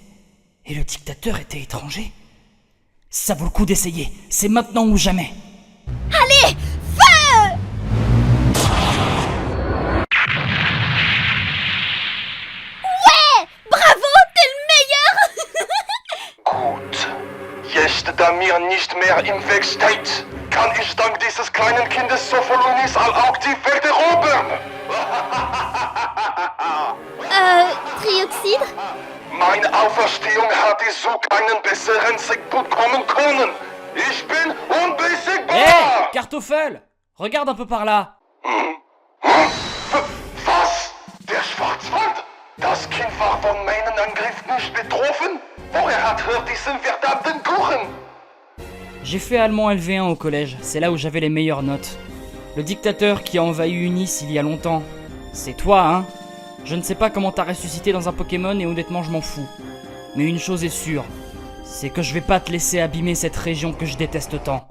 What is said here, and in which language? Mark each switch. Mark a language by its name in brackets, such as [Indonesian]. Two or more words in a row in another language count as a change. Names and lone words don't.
[French] et le dictateur était étranger? Ça vaut le coup d'essayer, c'est maintenant ou jamais. Allez, feu! Ouais! Bravo, t'es le meilleur! [German] Gut. Jetzt, da mir nicht mehr im Weg steht, kann ich dank dieses kleinen Kindes Sophomonis auch die Welt erobern. Trioxydre? Meine Auferstehung hatte so keinen besseren Zeitpunkt kommen können. Ich bin unbesiegbar! Hé, Kartoffel! [French] Regarde un peu par là. [German] Was? Der Schwarzwald? Das Kind war von meinem Angriff nicht betroffen? Woher hat er diesen verdammten Kuchen? [French] J'ai fait allemand LV1 au collège, c'est là où j'avais les meilleures notes. Le dictateur qui a envahi Eunice il y a longtemps, c'est toi, hein? Je ne sais pas comment t'as ressuscité dans un Pokémon et honnêtement je m'en fous. Mais une chose est sûre, c'est que je vais pas te laisser abîmer cette région que je déteste tant.